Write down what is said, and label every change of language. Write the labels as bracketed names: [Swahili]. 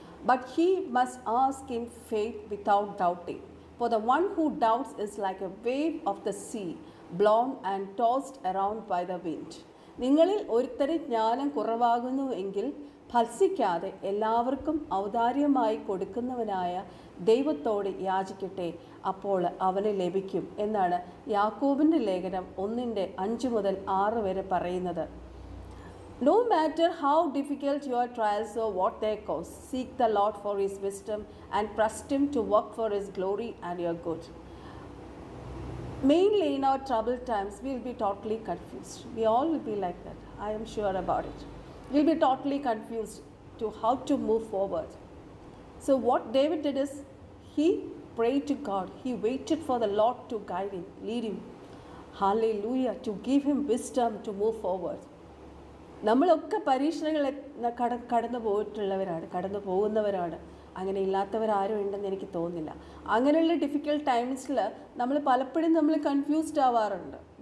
[English] But he must ask in faith without doubting. For the one who doubts is like a wave of the sea, blown and tossed around by the wind." [Malayalam] നിങ്ങളിൽ ഒരുത്തന് ജ്ഞാനം കുറവാകുന്നു എങ്കിൽ ഭത്സിക്കാതെ എല്ലാവർക്കും ഔദാര്യമായി കൊടുക്കുന്നവനായ ദൈവത്തോട് യാചിക്കട്ടെ, അപ്പോൾ അവന് ലഭിക്കും എന്നാണ് യാക്കോബിൻ്റെ ലേഖനം 1:5-6 വരെ പറയുന്നത്. [English] No matter how difficult your trials or what they cause, seek the Lord for His wisdom and trust Him to work for His glory and your good. Mainly in our troubled times, we will be totally confused. We all will be like that. I am sure about it. We will be totally confused to how to move forward. So what David did is, he prayed to God. He waited for the Lord to guide him, lead him. Hallelujah. To give him wisdom to move forward. [Malayalam] നമ്മളൊക്കെ പരീക്ഷണങ്ങളെ കടന്നു പോയിട്ടുള്ളവരാണ്, കടന്നു പോകുന്നവരാണ്. അങ്ങനെ ഇല്ലാത്തവരാരും ഉണ്ടെന്ന് എനിക്ക് തോന്നുന്നില്ല. അങ്ങനെയുള്ള difficult ടൈംസിൽ നമ്മൾ പലപ്പോഴും നമ്മൾ കൺഫ്യൂസ്ഡ് ആവാറുണ്ട്.